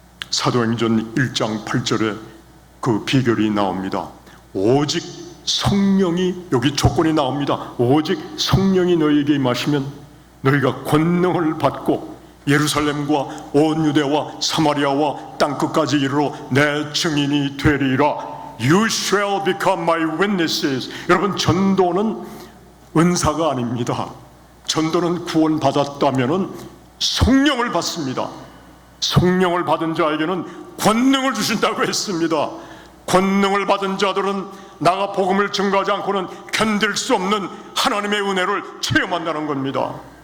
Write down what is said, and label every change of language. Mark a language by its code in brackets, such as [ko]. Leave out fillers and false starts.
[ko] 사도행전 1장 8절에 그 비결이 나옵니다. 오직 성령이, 여기 조건이 나옵니다. 오직 성령이 너희에게 임하시면 너희가 권능을 받고 예루살렘과 온 유대와 사마리아와 땅끝까지 이르러 내 증인이 되리라. [en] You shall become my witnesses. [ko] 여러분, 전도는 은사가 아닙니다. 전도는 구원받았다면은 성령을 받습니다. 성령을 받은 자에게는 권능을 주신다고 했습니다. 권능을 받은 자들은 나가 복음을 증거하지 않고는 견딜 수 없는 하나님의 은혜를 체험한다는 겁니다.